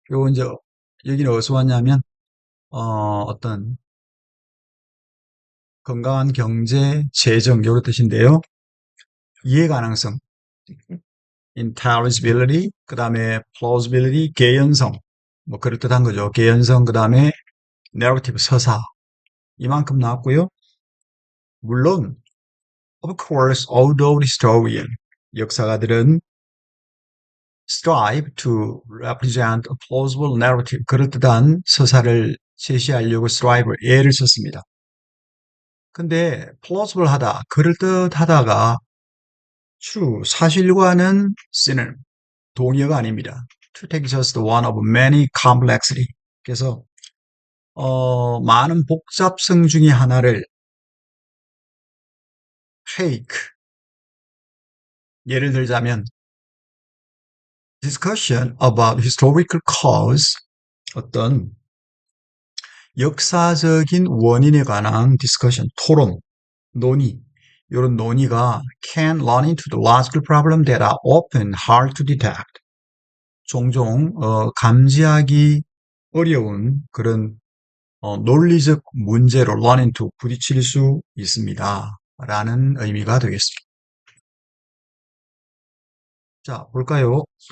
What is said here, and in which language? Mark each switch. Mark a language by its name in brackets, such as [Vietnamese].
[Korean] 요 이제 여기는 어디서 왔냐면 어떤 건강한 경제, 재정 이런 뜻인데요. 이해 가능성. intelligibility, 그 다음에 plausibility, 개연성, 뭐 그럴듯한 거죠. 개연성, 그 다음에 narrative, 서사. 이만큼 나왔고요. [English] 물론, of course, although historian, [Korean] 역사가들은 [English] strive to represent a plausible narrative, [Korean] 그럴듯한 서사를 제시하려고 [English] strive, [Korean] 애를 썼습니다. 근데 plausible 하다, 그럴듯하다가 true, 사실과는 synonym, 동의어가 아닙니다. [English] To take just one of many complexity. [Korean] 그래서 많은 복잡성 중에 하나를 take. 예를 들자면 [English] discussion about historical cause. [Korean] 어떤 역사적인 원인에 관한 discussion, 토론, 논의. 이런 논의가 [English] can run into the logical problem that are often hard to detect. [Korean] 종종 감지하기 어려운 그런 논리적 문제로 run into 부딪힐 수 있습니다. 라는 의미가 되겠습니다. 자, 볼까요?